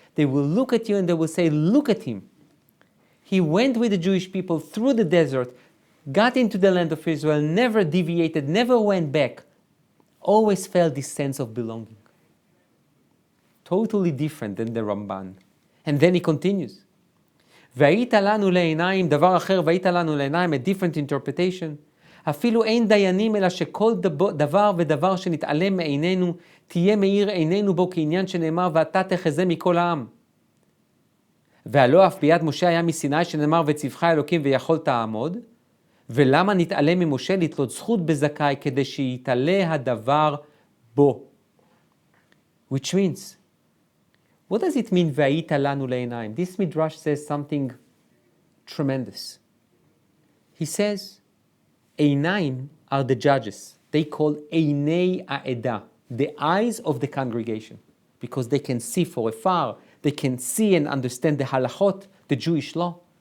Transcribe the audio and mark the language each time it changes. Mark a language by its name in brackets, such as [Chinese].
[English] They will look at you and they will say, look at him. He went with the Jewish people through the desert, got into the land of Israel, never deviated, never went back, always felt this sense of belonging. Totally different than the Ramban. And then he continues. [Hebrew] והיית לנו לעיניים, דבר אחר, והיית לנו לעיניים, [English] a different interpretation. [Hebrew] אפילו אין דיינים, אלא שכל דבר ודבר שנתעלם מעינינו, תהיה מאיר עינינו בו כעניין שנאמר, ואתה תחזה מכל העם. והלא אף ביד משה היה מסיני שנאמר, וציווך אלוקים ויכולת לעמוד. ולמה נתעלם ממשה לתלות זכות בזכאי, כדי שיתעלה הדבר בו. [English] Which means, what does it mean, [Hebrew] והיית לנו לעיניים? [English] This Midrash says something tremendous. He says, עיניים are the judges. They call [Hebrew] עיני העדה, [English] the eyes of the congregation, because they can see for afar, they can see and understand the halachot, the Jewish law.